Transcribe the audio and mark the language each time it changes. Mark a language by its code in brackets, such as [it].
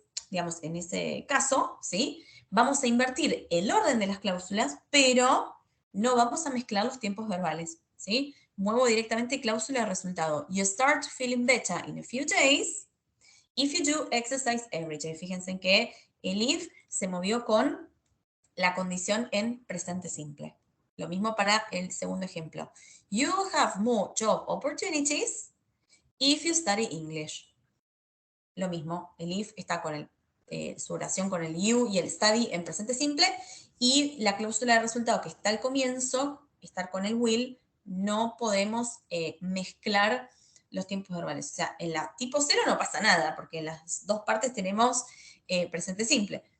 [es] Digamos, en ese caso, ¿sí? Vamos a invertir el orden de las cláusulas, pero no vamos a mezclar los tiempos verbales, ¿sí? Muevo directamente cláusula de resultado. [en] You start feeling better in a few days if you do exercise every day. [es] Fíjense en que el if se movió con la condición en presente simple. Lo mismo para el segundo ejemplo. [en] You have more job opportunities if you study English. [es] Lo mismo, el if está con su oración con el you y el study en presente simple, y la cláusula de resultado que está al comienzo, estar con el will, no podemos mezclar los tiempos verbales. O sea, en la tipo 0 no pasa nada, porque en las dos partes tenemos presente simple.